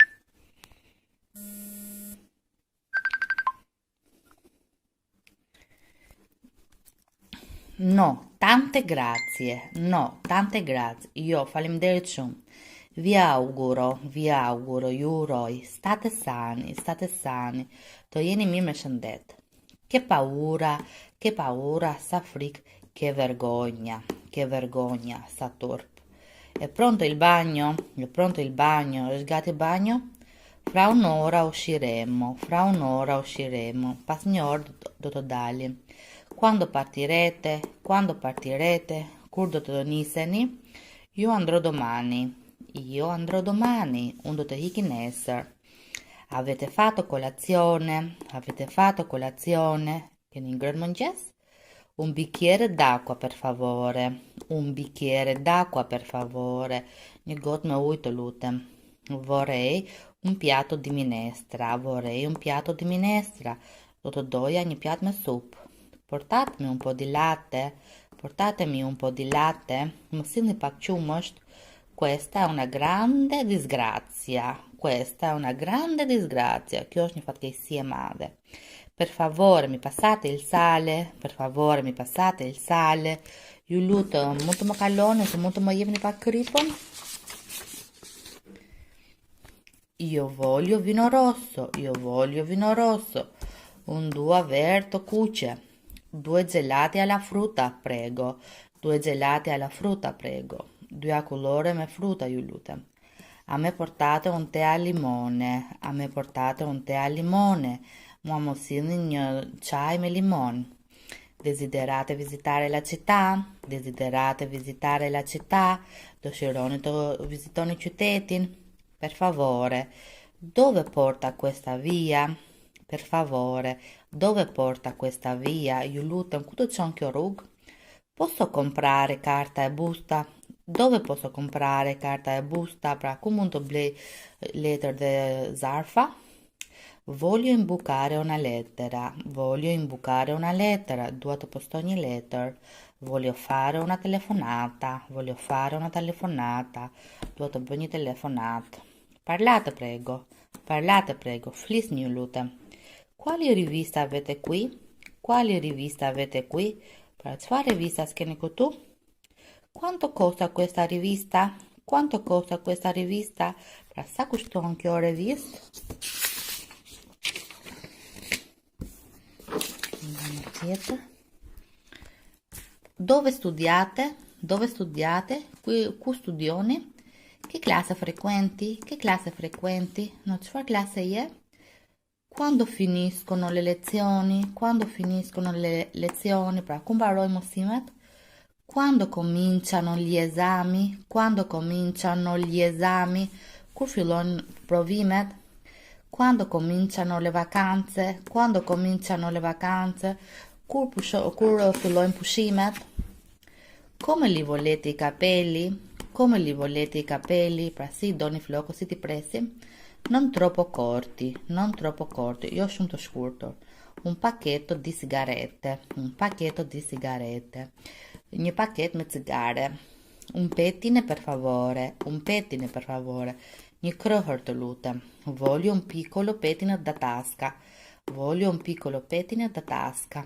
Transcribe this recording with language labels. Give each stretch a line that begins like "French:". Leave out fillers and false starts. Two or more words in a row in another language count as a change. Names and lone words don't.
Italian: No, tante grazie.
Albanian: Jo, faleminderit shumë.
Italian: Vi auguro,
Albanian: ju uroj,
Italian: state sani,
Albanian: të jeni mirë me shëndet.
Italian: Che paura,
Albanian: sa frikë,
Italian: che vergogna,
Albanian: sa turp.
Italian: È pronto il bagno?
Albanian: Është gati
Italian: il bagno? Fra un'ora usciremo,
Albanian: pas një orë do të dalim.
Italian: Quando partirete?
Albanian: Kur do të niseni?
Italian: Io andrò domani,
Albanian: unë do të hiki nesër.
Italian: Avete fatto colazione?
Albanian: Keni ngrënë mëngjes?
Italian: Un bicchiere d'acqua per favore.
Albanian: Një gotë me ujë të lutem.
Italian: Vorrei un piatto di minestra.
Albanian: Do të doja një pjatë me supë.
Italian: Portatemi un po' di latte.
Albanian: Më sillni pak qumësht.
Italian: Questa è una grande disgrazia.
Albanian: Kjo është një fatkeqësi e madhe.
Italian: Per favore, mi passate il sale?
Albanian: Ju lutem, mund të më kaloni, mund të më jepni pak kripën?
Italian: Io voglio vino rosso.
Albanian: Un dua verto kuqe.
Italian: 2 gelati alla frutta, prego.
Albanian: 2 akullore me fruta, ju lutem.
Italian: A me portate un tè al limone.
Albanian: Mua më sillni një çaj me limon.
Italian: Desiderate visitare la città?
Albanian: Dëshironi të vizitoni qytetin?
Italian: Per favore, dove porta questa via?
Albanian: Ju lutem, ku do të çon kjo rrugë?
Italian: Posso comprare carta e busta? Dove posso comprare carta e busta?
Albanian: Pra, ku mund të blej letër dhe zarfa?
Italian: Voglio imbucare una lettera.
Albanian: Dua të postoj një letër.
Italian: Voglio fare una telefonata.
Albanian: Dua të bëj një telefonat.
Italian: Parlate prego.
Albanian: Flisni, ju lutem.
Italian: Quali rivista avete qui?
Albanian: Pra, çfarë rivista s'keni këtu?
Italian: Quanto costa questa rivista?
Albanian: Pra, sa kushton kjo revistë? Tjetër.
Italian: Dove studiate? Dove studiate?
Albanian: Ku studioni?
Italian: Che classe frequenti? Che classe frequenti? No,
Albanian: çfarë klase je?
Italian: Quando finiscono le lezioni? Quando finiscono le lezioni?
Albanian: Pra, ku mbarojnë mësimet?
Italian: Quando cominciano gli esami? Quando cominciano gli esami?
Albanian: Kur fillojnë provimet?
Italian: Quando cominciano le vacanze? Quando cominciano le vacanze?
Albanian: Kur fillojnë pushimet?
Italian: Come li volete i capelli? Come li volete i capelli?
Albanian: Pra si doni flokët, si ti presim?
Italian: Non troppo corti, non troppo corti,
Albanian: jo shumë të shkurtur.
Italian: Un pacchetto di sigarette, un pacchetto di sigarette.
Albanian: Një paket me cigare.
Italian: Un pettine per favore, un pettine per favore.
Albanian: Një krëhër të lutem.
Italian: Voglio un piccolo pettine da tasca. Voglio un piccolo pettine da tasca.